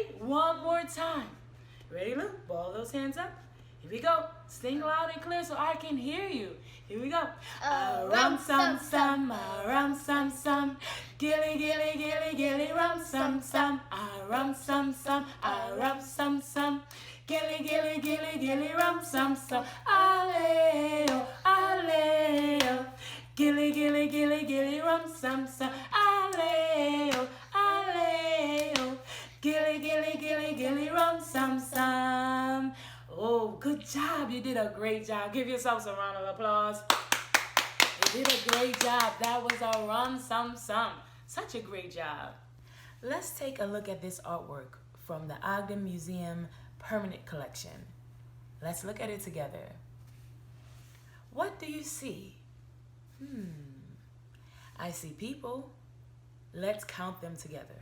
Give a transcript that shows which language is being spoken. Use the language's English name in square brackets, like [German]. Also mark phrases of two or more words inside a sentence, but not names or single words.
[English] One more time. Ready, Lou? Ball those hands up. Here we go. Sing loud and clear so I can hear you. Here we go. Rum, sum, sum, rum, sum, sum. Gilly, gilly, gilly, gilly, rum, sum, sum. Rum, sum, sum, rum, sum, sum. Gilly, gilly, gilly, gilly, rum, sum, sum. Ale-o, ale-o. Gilly, gilly, gilly, gilly, rum, sum, sum. Ale-o, ale-o. Gilly, gilly, gilly, gilly, rum, sum, sum. Oh, good job. You did a great job. Give yourself a round of applause. You did a great job. That was a rum, sum, sum. Such a great job. Let's take a look at this artwork from the Ogden Museum Permanent Collection. Let's look at it together. What do you see? I see people. Let's count them together.